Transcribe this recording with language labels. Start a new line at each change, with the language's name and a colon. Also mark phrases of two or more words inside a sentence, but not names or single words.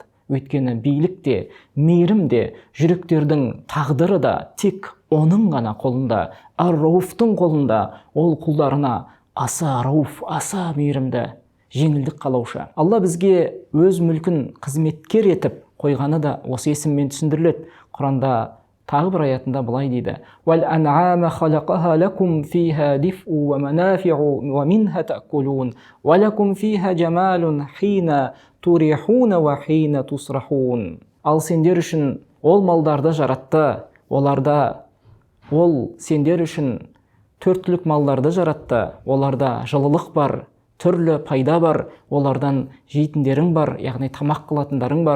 Kazakh: Өйткені билік те, мейірім де, жүректердің тағдыры да тек оның ғана қолында, Ар-Рауфтың қолында. Ол құлдарына аса Рауф, аса мейірімді, жеңілдік қалаушы. Алла бізге өз мүлкін қызметкер етіп қойғаны да осы есіммен түсіндіріледі. Құранда тағы бір аятында былай дейді.
Arabic: والأنعام خلقها لكم فيها دفء ومنافع ومنها تأكلون ولكم فيها جمال حين تريحون وحين تسرحون.
Kazakh: Ал сендер үшін ол малдарды жаратты, ол сендер үшін төрттілік малдарды жаратты, оларда жылылық бар, түрлі пайда бар, олардан жейтіндерің бар, яғни тамақ қылатындарың бар.